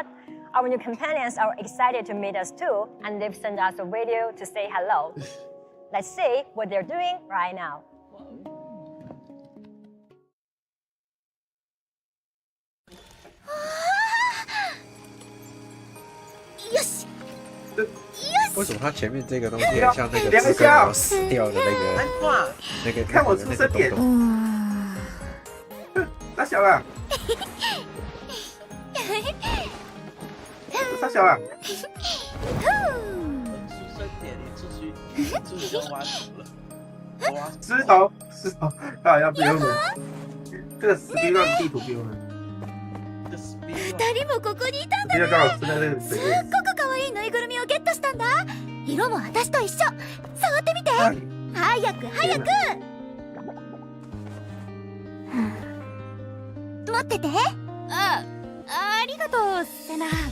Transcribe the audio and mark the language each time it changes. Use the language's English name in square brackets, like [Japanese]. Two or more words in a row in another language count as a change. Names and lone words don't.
[English] Our new companions are excited to meet us too, and they've sent us a video to say hello. Let's see what they're doing right now. Yoshi! [Chinese] 为什么它前面这个东西很像那个字根毛死掉的那个？看我出生点。大小了。大小了。出生点，你出去就挖土了。石头，他好像不用了。这个 Streamlabs 地图不用了。 [Japanese] 2人もここにいたんだね。すっごく可愛いぬいぐるみをゲットしたんだ。色も私と一緒。触ってみて。早く早く。持ってて。ありがとうセナ。